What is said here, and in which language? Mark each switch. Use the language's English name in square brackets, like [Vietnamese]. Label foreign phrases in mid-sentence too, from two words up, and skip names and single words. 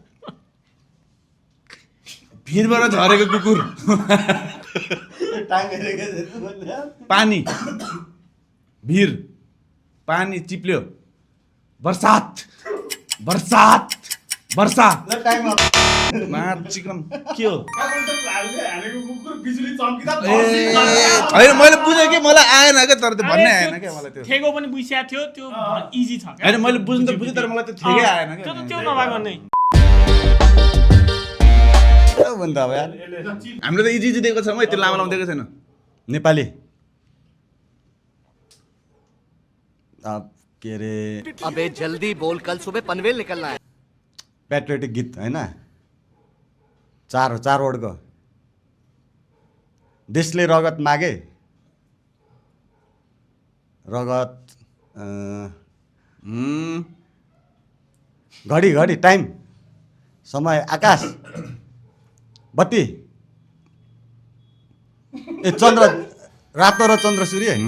[Nepali] भिरबाट झरेको कुकुर पानी भिर पानी चिप्ल्यो बर्सात बर्सात वर्षा चिकन के हो होइन मैले बुझेँ कि मलाई आएन क्या तर त्यो भन्नै आएन क्या मलाई त्यो थेगो पनि बुझिया थियो त्यो इजी छ होइन मैले बुझ्नु त बुझेँ तर मलाई त्यो ठेकै आएन क्या त्यो नभएको नै भन्दा अब यार हामीले त इजी दिएको छौँ है त्यो लामो लामो दिएको छैन नेपाली के अरे [Hindi] अबे जल्दी बोल कल सुबह पनवेल निकलना है [Nepali] पेट्रियोटिक गीत होइन चार वर्डको देशले रगत मागे रगत घडी घडी टाइम समय आकाश बत्ती ए चन्द्र रातो र चन्द्र सूर्य